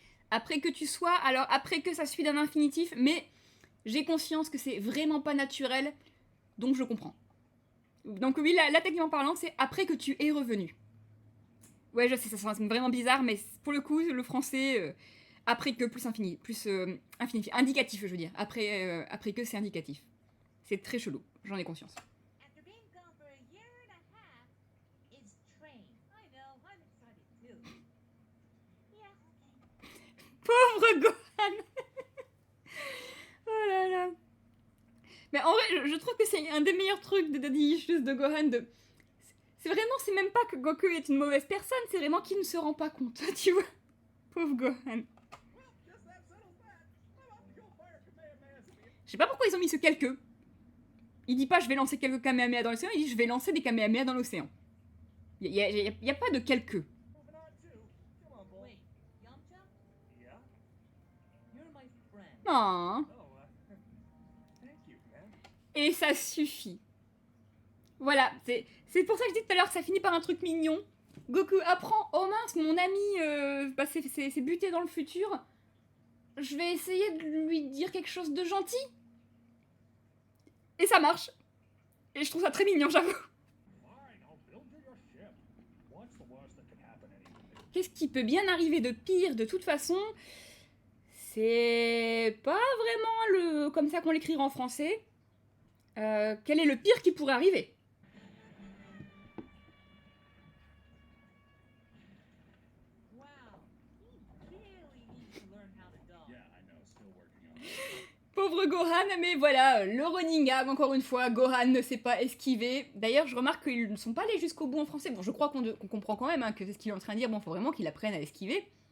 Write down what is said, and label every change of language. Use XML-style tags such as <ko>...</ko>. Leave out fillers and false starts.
<fr>Après que tu sois, alors après que ça suit d'un infinitif, mais j'ai conscience que c'est vraiment pas naturel, donc je comprends. Donc oui, là techniquement parlant, c'est après que tu es revenu. Ouais, je sais, ça sonne vraiment bizarre, mais pour le coup, le français... Après que plus infini, infinitif, indicatif je veux dire. Après que c'est indicatif. C'est très chelou, j'en ai conscience.</fr> <en>After being gone for a year and a half, it's train. I know, I'm excited too. Yeah, okay.</en> <fr>Pauvre Gohan. Oh là là. Mais en vrai, je trouve que c'est un des meilleurs trucs de Daddy Issues de Gohan. C'est même pas que Goku est une mauvaise personne, c'est vraiment qu'il ne se rend pas compte, tu vois. Pauvre Gohan.</fr> <en>Well, guess that settles that. I'm off to go fire Kamehamehas in the</en> <fr>Je sais pas pourquoi ils ont mis ce quelques. Il dit pas je vais lancer quelques Kamehameha dans l'océan, il dit je vais lancer des Kamehameha dans l'océan. Y a pas de quelques.</fr> <en>moving on too. Come on, boy. Wait, Yamcha? Yeah? You're my friend. Oh. Oh, thank you, man.</en> <fr>Et ça suffit. Voilà, c'est pour ça que je dis tout à l'heure que ça finit par un truc mignon. Goku apprend, oh mince, mon ami c'est buté dans le futur. Je vais essayer de lui dire quelque chose de gentil. Et ça marche. Et je trouve ça très mignon, j'avoue.</fr> <en>Fine, I'll build you your ship. What's the worst that can happen anyway?</en> <fr>Qu'est-ce qui peut bien arriver de pire de toute façon? C'est pas vraiment comme ça qu'on l'écrira en français. Quel est le pire qui pourrait arriver?</fr> <en>Wow, he really needs to learn how to dodge. Yeah, I know. Still working on it.</en> <fr>Pauvre Gohan, mais voilà, le running gag, encore une fois, Gohan ne sait pas esquiver. D'ailleurs, je remarque qu'ils ne sont pas allés jusqu'au bout en français. Bon, je crois qu'on comprend quand même que c'est ce qu'il est en train de dire. Bon, faut vraiment qu'il apprenne à esquiver.</fr>